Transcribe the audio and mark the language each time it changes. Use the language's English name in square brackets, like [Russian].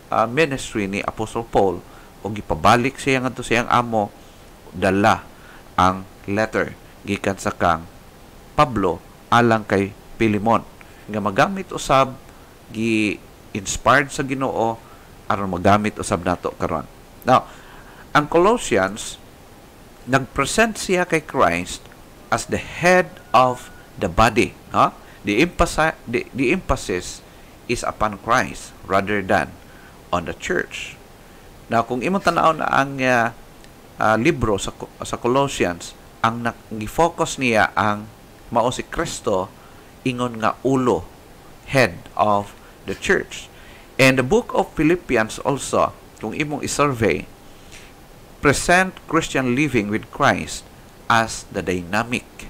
[Cebuano] ministry ni Apostle Paul o gipabalik siya ngadto siyang amo, dala ang letter gikan sa kang Pablo alang kay Pilimon nga magamit usab gi inspired sa Ginoo aron magamit usab nato karon. [English] Now, [Cebuano] ang Colossians nagpresent siya kay Christ [English] as the head of the body, no? The emphasis is upon Christ rather than on the church. [Cebuano] Now, kung imong tan-aw na ang libro sa Colossians, ang nag-focus niya ang mao si Kristo ingon nga ulo, [English] head of the church. And the book of Philippians also, [Cebuano] kung imong isurvey, [English] present Christian living with Christ as the dynamic.